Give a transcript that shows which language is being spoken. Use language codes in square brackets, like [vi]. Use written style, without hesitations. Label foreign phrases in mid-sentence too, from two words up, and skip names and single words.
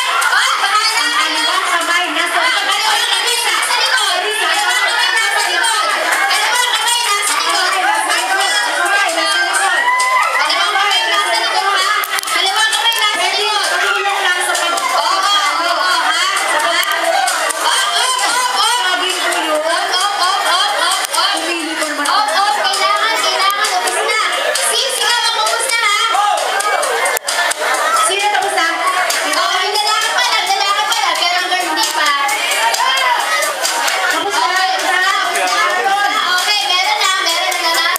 [tl] Ah, bahala. ang kanilang kamay nasa Dalawang kamay nasa likod. Dalawang kamay nasa likod. Dalawang kamay nasa likod. kamay nasa likod. Dalawang kamay nasa likod, ha? Dalawang kamay nasa likod. Tulong lang sa Oo, oo, oo, ha? Ha? Op, op, op, op. pagkabing tulong. Op, op, op, op, op, op. Pumili ko naman Op, op, kailangan, ubos na. Sisigaw ang ubos na, ha? Sino tapos na? Oo, yung lalaki pala, pero hanggang hindi pa. Tapos na? Okay, meron na nanalo.